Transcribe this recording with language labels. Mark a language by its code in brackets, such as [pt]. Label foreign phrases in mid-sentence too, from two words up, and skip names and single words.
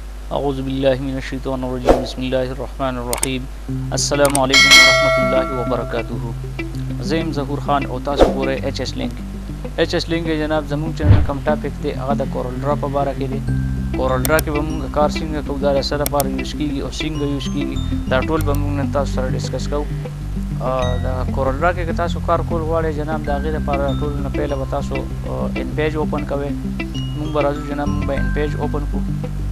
[ar] اعوذ باللہ من الشیطان الرجیم بسم اللہ الرحمن الرحیم السلام علیکم ورحمۃ اللہ وبرکاتہ [ps] زیم ظهور خان او تاسو ګورئ ایچ ایس لینک جناب زموږ چینل کوم ټاپک دی هغه د کورل ډرا په باره کې دی کورل ډرا کې به موږ کار څنګه کوو دا سره لپاره یوز کیږي او څنګه یوز کیږي دا ټول به موږ نن تاسو سره ډسکس کوو د کورل ډرا کې تاسو کار کول غواړئ جناب د هغې لپاره ټول نه پهله به تاسو ان پیج اوپن کوئ موږ به راځو جناب موږ به ان پیج اوپن کړو